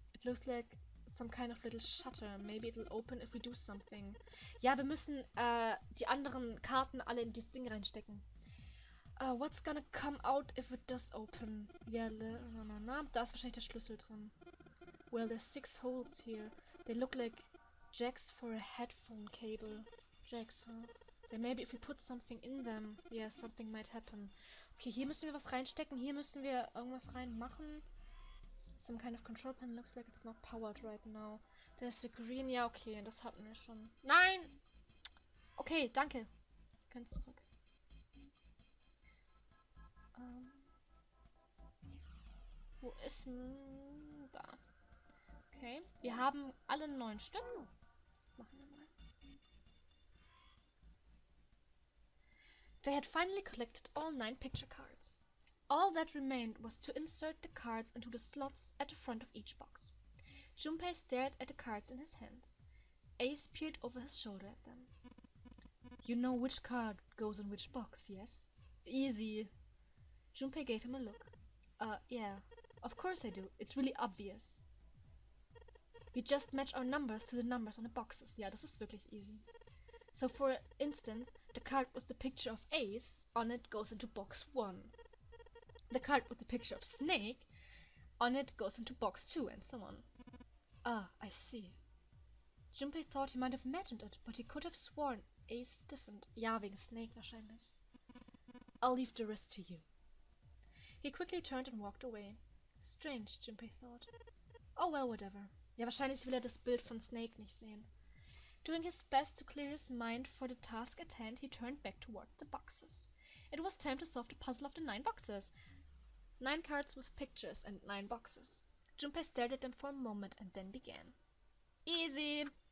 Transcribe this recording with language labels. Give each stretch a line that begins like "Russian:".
English: It looks like some kind of little shutter. Maybe it'll open if we do something.
German: Ja, wir müssen die anderen Karten alle in dieses Ding reinstecken.
English: What's gonna come out if it does open?
German: Ja, da ist wahrscheinlich der Schlüssel drin.
English: Well, there's 6 holes here. They look like jacks for a headphone cable. Jacks, huh? Then maybe if we put something in them, yeah, something might happen.
German: Okay, hier müssen wir was reinstecken. Hier müssen wir irgendwas reinmachen.
English: Some kind of control panel. Looks like it's not powered right now. There's a green.
German: Ja, okay, das hatten wir schon. Nein! Okay, danke. Wir können zurück. Wo ist denn... Da. Okay, wir haben alle 9 Stück. Machen wir mal.
English: They had finally collected all 9 picture cards. All that remained was to insert the cards into the slots at the front of each box. Junpei stared at the cards in his hands. Ace peered over his shoulder at them. You know which card goes in which box, yes? Easy. Junpei gave him a look. Yeah. Of course I do. It's really obvious. We just match our numbers to the numbers on the boxes.
German: Ja, das ist wirklich easy.
English: So for instance, the card with the picture of Ace on it goes into box 1. The card with the picture of Snake on it goes into box 2 and so on. Ah, I see. Junpei thought he might have imagined it, but he could have sworn Ace stiffened.
German: Ja, wegen Snake wahrscheinlich.
English: I'll leave the rest to you. He quickly turned and walked away. Strange, Junpei thought. Oh well, whatever.
German: Ja, wahrscheinlich will er das Bild von Snake nicht sehen.
English: Doing his best to clear his mind for the task at hand, he turned back toward the boxes. It was time to solve the puzzle of the 9 boxes. 9 cards with pictures and 9 boxes. Junpei stared at them for a moment and then began. Easy!